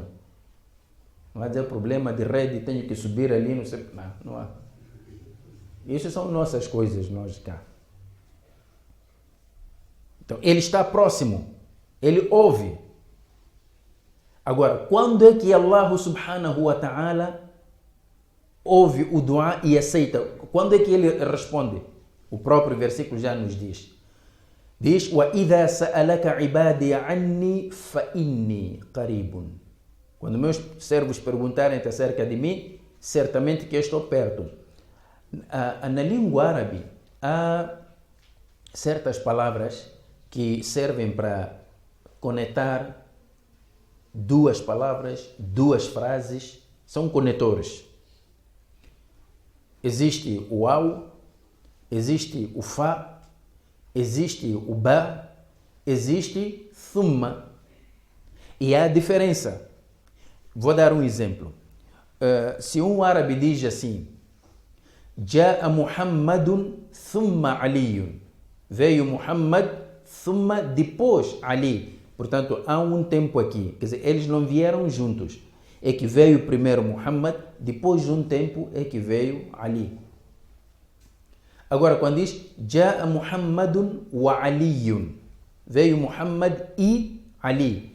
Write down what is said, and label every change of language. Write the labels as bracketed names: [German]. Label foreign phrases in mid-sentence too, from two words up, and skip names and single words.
[Portuguese] Não vai dizer problema de rede, tenho que subir ali, não sei. Não há. Isso são nossas coisas, nós cá. Então, Ele está próximo. Ele ouve. Agora, quando é que [Arabic] الله سبحانه وتعالى [Portuguese] ouve o dua e aceita? Quando é que Ele responde? O próprio versículo já nos diz. Diz: [Arabic] وَإِذَا سَأَلَكَ عِبَادِي عَنِّي فَإِنِّي قَرِيبٌ. [Portuguese] Quando meus servos perguntarem acerca de mim, certamente que eu estou perto. Na língua árabe, há certas palavras que servem para conectar duas palavras, duas frases, são conectores. Existe o au, existe o fa, existe o ba, existe thumma. E há diferença. Vou dar um exemplo. Se um árabe diz assim: [Arabic] جاء محمدٌ ثم عليٌّ. [Portuguese] Veio Muhammad, thumma depois Ali. Portanto, há um tempo aqui. Quer dizer, eles não vieram juntos. É que veio primeiro Muhammad, depois de um tempo é que veio Ali. Agora, quando diz [Arabic] جاء محمدٌ وعليٌّ, [Portuguese] veio Muhammad e Ali.